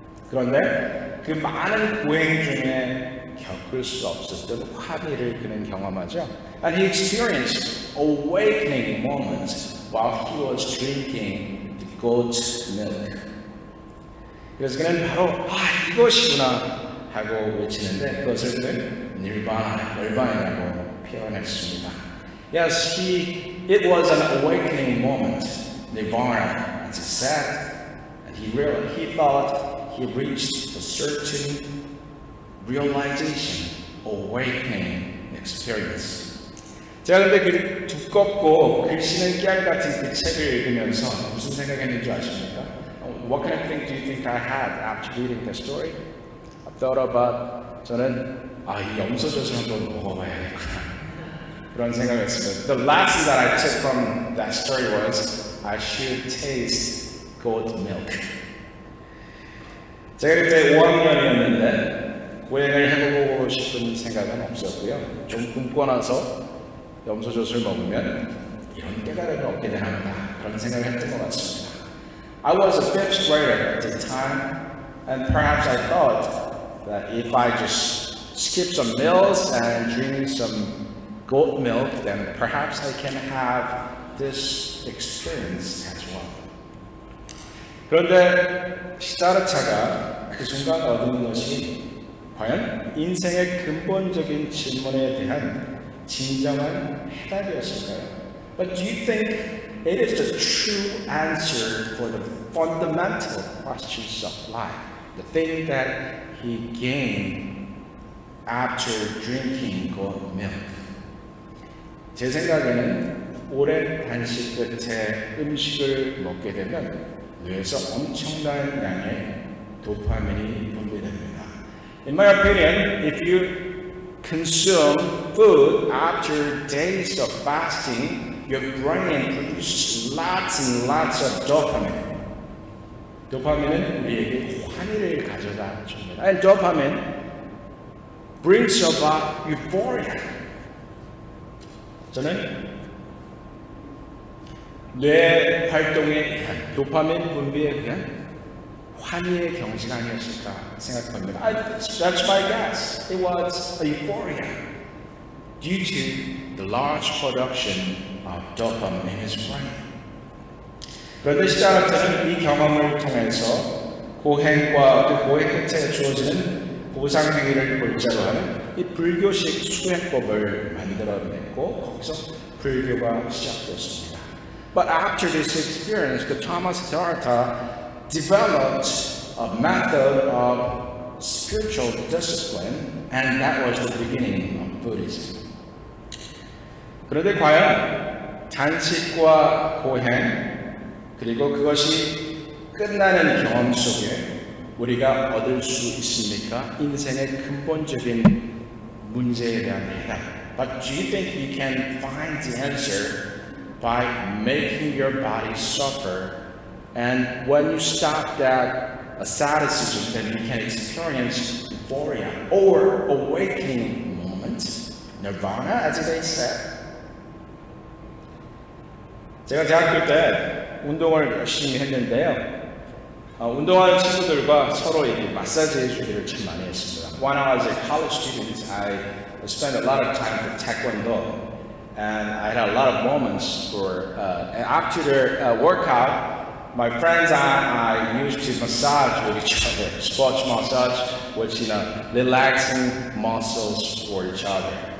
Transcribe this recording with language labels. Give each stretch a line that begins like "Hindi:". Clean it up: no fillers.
Korean: 그런데 그 많은 고행 중에 겪을 수 없었던 환희를 그는 경험하죠.
English: And he experienced awakening moments while he was drinking goat's milk.
Korean: 그래서 그는 바로 이것이구나 하고 외치는데 그것을 그는 열반이라고 표현했습니다.
English: Yes, it was an awakening moment, nirvana, as he said, and he thought he reached a certain realization, awakening experience.
Korean: 제가 근데 그 두껍고 글씨는 깨알 같은 그 책을 읽으면서 무슨 생각했는지 아십니까?
English: What kind of thing do you think I had after reading the story? I thought about
Korean: 저는 이 염소젖을 한번 먹어봐야겠구나 그런 생각을 했습니다.
English: The lesson that I took from that story was I should taste goat milk.
Korean: 제가 그때 5학년이었는데 고행을 해보고 싶은 생각은 없었고요. 좀 굶고 나서 염소젖을 먹으면 이런 깨달음을 얻게 되나 보다 그런 생각을 했던 것 같습니다.
English: I was a fifth grader at the time, and perhaps I thought that if I just skip some meals and drink some goat milk, then perhaps I can have this experience as well.
Korean: 그런데 시다르타가 그 순간 얻은 것이 과연 인생의 근본적인 질문에 대한 진정한 해답이었을까요?
English: But do you think it is the true answer for the fundamental questions of life? The thing that he gained after drinking goat milk.
Korean: 제 생각에는 오랜 단식 끝에 음식을 먹게 되면 뇌에서 엄청난 양의 도파민이 분비됩니다.
English: In my opinion, if you consume food after days of fasting, your brain produces lots and lots of dopamine.
Korean: 도파민은 우리에게 환희를 가져다 줍니다.
English: And dopamine brings about euphoria.
Korean: 저는 뇌 활동에 의한 도파민 분비에 의한 환희의 경지가 아니었을까 생각합니다.
English: That's my guess. It was a euphoria due to the large production of dopamine in his brain.
Korean: 그런데 시다르타는 이 경험을 통해서 고행과 그 고행 끝에 주어지는 보상행위를 골자로 하는 이 불교식 수행법을 만들어냈고 거기서 불교가 시작됐습니다.
English: But after this experience, the Thomas Siddhartha developed a method of spiritual discipline, and that was the beginning of Buddhism.
Korean: 그런데 과연 단식과 고행 그리고 그것이 끝나는 경험 속에 우리가 얻을 수 있습니까? 인생의 근본적인 문제에 대한 해답.
English: But do you think you can find the answer by making your body suffer? And when you stop that asceticism, then you can experience euphoria or awakening moment, nirvana, as they said.
Korean: 제가 대학교 때 운동을 열심히 했는데요. 운동하는 친구들과 서로 이렇게 마사지 해주기를 참 많이 했습니다.
English: When I was a college student, I spent a lot of time for Taekwondo, and I had a lot of moments for. And after the workout, my friends and I used to massage with each other, sports massage, which relaxing muscles for each other.